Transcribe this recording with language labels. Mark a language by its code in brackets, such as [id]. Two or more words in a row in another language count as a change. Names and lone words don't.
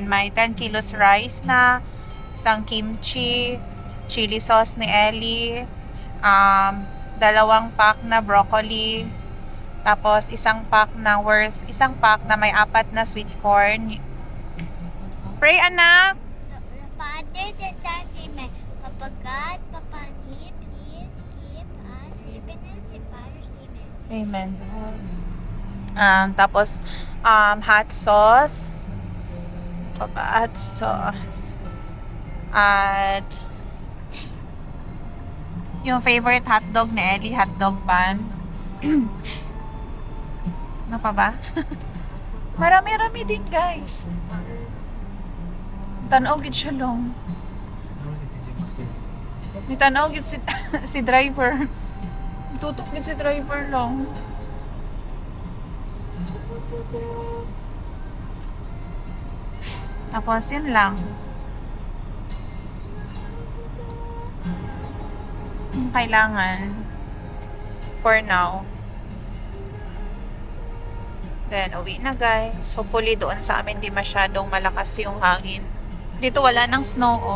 [tl] May 10 [en] kilos rice [tl] na, isang kimchi, [en] chili sauce [tl] ni Ellie, 2 pack na broccoli, tapos isang pack na may 4 na [en] sweet corn. [tl] Pray, anak! [en] The Father, the Son, Amen. Papa God, Papa Ni, please keep us safe and healthy. Father, Amen. [tl] Amen. Tapos, [en] hot sauce. Hot sauce. [tl] At yung favorite hotdog ni Ellie, [en] hotdog bun. [tl] Ano pa ba? Marami-rami din, guys. [hil] Tanaw gid siya long. Ni tanaw gid si driver. Tutok gid si driver long. [tl] Tapos yun lang. Yung kailangan [en] for now. [tl] Then, uwi na, guys. Hopefully, doon sa amin di masyadong malakas yung hangin. Dito wala nang snow, oh.